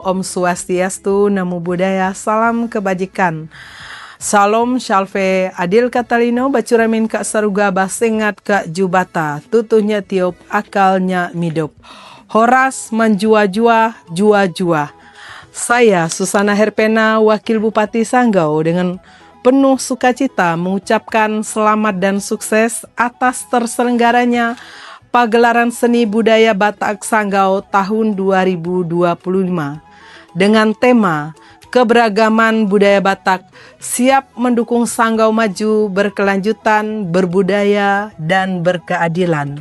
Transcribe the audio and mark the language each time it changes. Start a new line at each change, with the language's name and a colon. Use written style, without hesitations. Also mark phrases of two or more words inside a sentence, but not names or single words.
Balinese: Om Swastiastu,
Pali: Namo Buddhaya,
Indonesian: salam kebajikan.
Kendayan: Salam Shalve Adil Katalino, Bacuramin Kak Saruga, Basengat Kak Jubata, tutuhnya tiup, akalnya midop. Horas menjua-jua, jua-jua.
Indonesian: Saya Susana Herpena, Wakil Bupati Sanggau, dengan penuh sukacita mengucapkan selamat dan sukses atas terselenggaranya pagelaran seni budaya Batak Sanggau tahun 2025 dengan tema keberagaman budaya Batak siap mendukung Sanggau maju, berkelanjutan, berbudaya, dan berkeadilan.